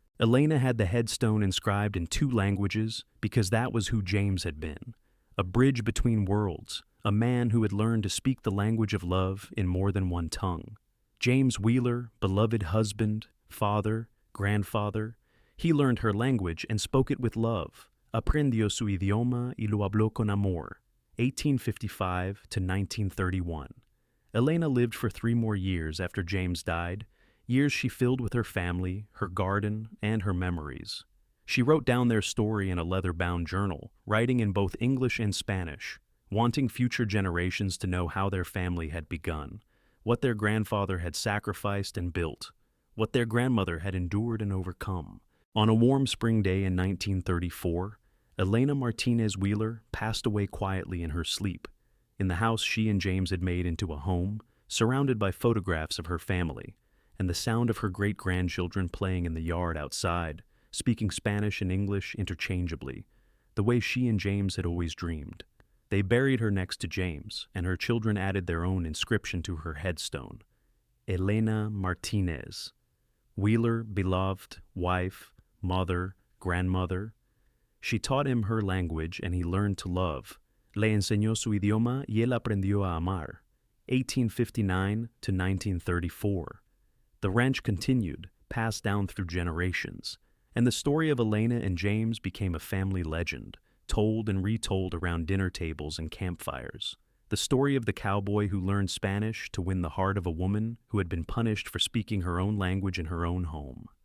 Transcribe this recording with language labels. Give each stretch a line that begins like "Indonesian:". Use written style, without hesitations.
English: Elena had the headstone inscribed in 2 languages because that was who James had been, a bridge between worlds, a man who had learned to speak the language of love in more than one tongue. James Wheeler, beloved husband, father, grandfather, he learned her language and spoke it with love.
Spanish: Aprendió su idioma y lo habló con amor, 1855 to 1931.
English: Elena lived for 3 more years after James died, years she filled with her family, her garden, and her memories. She wrote down their story in a leather-bound journal, writing in both English and Spanish, wanting future generations to know how their family had begun, what their grandfather had sacrificed and built, what their grandmother had endured and overcome. On a warm spring day in 1934, Elena Martinez Wheeler passed away quietly in her sleep, in the house she and James had made into a home, surrounded by photographs of her family, and the sound of her great-grandchildren playing in the yard outside, speaking Spanish and English interchangeably, the way she and James had always dreamed. They buried her next to James, and her children added their own inscription to her headstone. Elena Martinez. Wheeler, beloved, wife, mother, grandmother. She taught him her language, and he learned to love.
Spanish: Le enseñó su idioma y él aprendió a amar.
English: 1859 to 1934. The ranch continued, passed down through generations, and the story of Elena and James became a family legend, told and retold around dinner tables and campfires. The story of the cowboy who learned Spanish to win the heart of a woman who had been punished for speaking her own language in her own home.